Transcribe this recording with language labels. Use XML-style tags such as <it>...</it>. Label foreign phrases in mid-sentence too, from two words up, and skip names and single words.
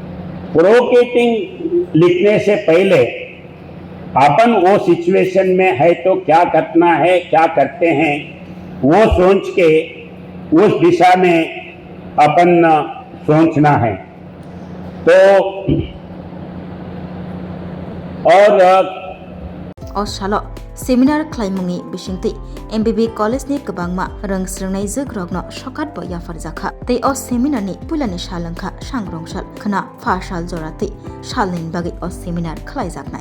<hi>प्रोवोकेटिंग लिखने से पहले अपन वो सिचुएशन में है तो क्या करना है, क्या करते हैं, वो सोच के उस दिशा में अपन सोचना है। तो और</hi> <trp>Osalo seminar klaimungi bisingti MBB college ni kabangma rang srengnai jogrokno shokat bo ya farjaka tei o seminar ni pulani shalangkha sangrongshal khana fa shal jorati shalnin bagi o seminar khlaijaknai</trp>